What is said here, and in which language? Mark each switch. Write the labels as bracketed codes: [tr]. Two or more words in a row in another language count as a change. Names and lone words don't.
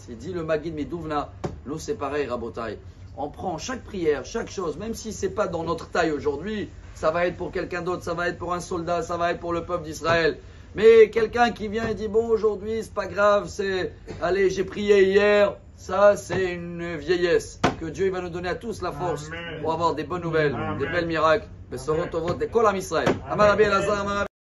[fr] Il dit le Magid Miduvna, nous c'est pareil, Rabotai. On prend chaque prière, chaque chose, même si ce n'est pas dans notre taille aujourd'hui, ça va être pour quelqu'un d'autre, ça va être pour un soldat, ça va être pour le peuple d'Israël. Mais quelqu'un qui vient et dit bon aujourd'hui c'est pas grave, allez j'ai prié hier, ça c'est une vieillesse. Que Dieu il va nous donner à tous la force pour avoir des bonnes nouvelles, des belles miracles. [he] בשורות טובות de כל עם ישראל. אמר רבי אלעזר,